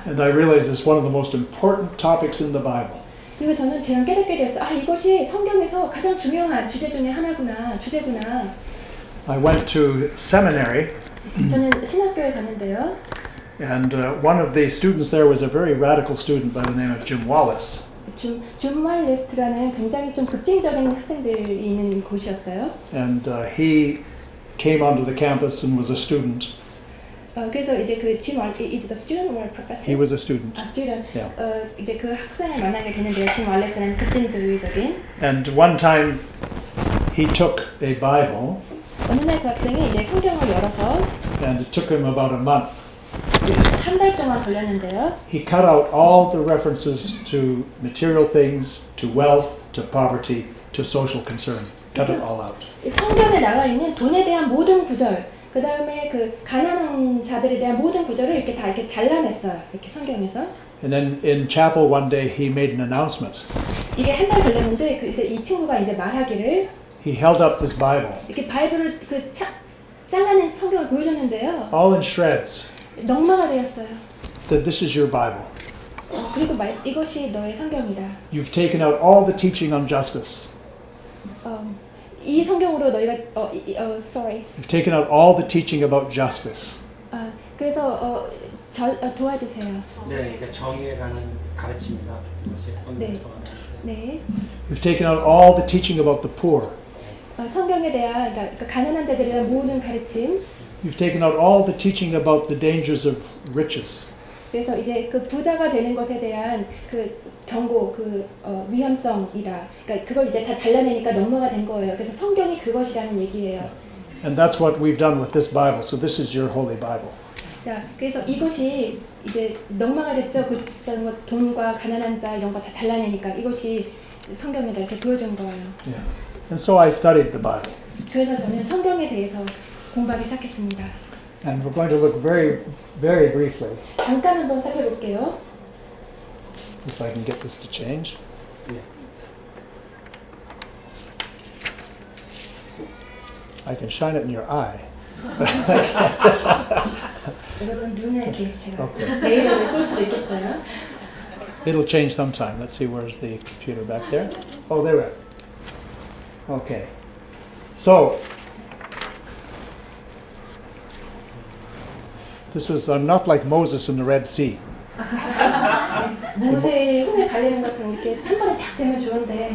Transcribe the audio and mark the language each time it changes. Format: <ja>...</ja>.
<en>And I realized it's one of the most important topics in the Bible.</en> <ko>그리고 저는 제가 깨닫게 되었어요. 아, 이것이 성경에서 가장 중요한 주제 중에 주제구나.</ko> <en>I went to seminary,</en> <ko>저는 신학교에 갔는데요.</ko> <en>and one of the students there was a very radical student by the name of Jim Wallace.</en> <ko>줌 왈레스트라는 굉장히 좀 급진적인 학생들이 있는 곳이었어요.</ko> <en>And he came onto the campus and was a student.</en> <ko>그래서 이제</ko> <en>is it a student or a professor? He was a student. 아, student. Yeah.</en> <ko>이제 그 학생을 만나게 되는데요. 줌 왈레스라는 급진주의적인.</ko> <en>And one time he took a Bible,</en> <ko>어느 날 그 학생이 이제 성경을 열어서</ko> <en>and it took him about a month.</en> <ko>한 달 동안 걸렸는데요.</ko> <en>He cut out all the references to material things, to wealth, to poverty, to social concern. Cut it all out.</en> <ko>성경에 나와 있는 돈에 대한 모든 구절, 그 다음에 그 가난한 자들에 대한 모든 구절을 이렇게 다 이렇게 잘라냈어요. 이렇게 성경에서.</ko> <en>And then in chapel one day he made an announcement.</en> <ko>이게 한 달 걸렸는데 그때 이 친구가 이제 말하기를</ko> <en>He held up this Bible,</en> <ko>이렇게 바이블을 잘라낸 성경을 보여줬는데요.</ko> <en>all in shreds.</en> <ko>넉마가 되었어요.</ko> <en>Said, "This is your Bible.</en> <ko>그리고 이것이 너의 성경이다.</ko> <en>You've taken out all the teaching on justice.</en> <ko>이 성경으로 너희가</ko> <en>sorry. You've taken out all the teaching about justice.</en> <ko>그래서 도와주세요. 네, 그러니까 정의에 관한 가르침이다. 이것이 성경에서 네.</ko> <en>You've taken out all the teaching about the poor.</en> <ko>성경에 대한 그러니까 가난한 자들에 대한 모든 가르침.</ko> <en>You've taken out all the teaching about the dangers of riches.</en> <ko>그래서 이제 그 부자가 되는 것에 대한 그 경고, 위험성이다. 그러니까 그걸 이제 다 잘라내니까 넉마가 된 거예요. 그래서 성경이 그것이라는 얘기예요.</ko> <en>And that's what we've done with this Bible. So this is your holy Bible.</en> <ko>자, 그래서 이것이 이제 넉마가 됐죠. 그 돈과 가난한 자 이런 거 다 잘라내니까 이것이 성경에다 이렇게 보여준 거예요.</ko> <en>Yeah. And so I studied the Bible.</en> <ko>그래서 저는 성경에 대해서 공부하기 시작했습니다.</ko> <en>And we're going to look very, very briefly,</en> <ko>잠깐 한번 살펴볼게요.</ko> <en>if I can get this to change. I can shine it in your eye.</en> <ko>여러분 눈에 이렇게 제가</ko> <en>Okay.</en> <ko>레이저를 쏠 수도 있겠어요.</ko> <en>It'll change sometime. Let's see, where's the computer back there? Oh, there we are. Okay. So, this is not like Moses in the Red Sea.</en> <ko>모세의 홍해 갈리는 것처럼 이렇게 한 번에 착 되면 좋은데</ko>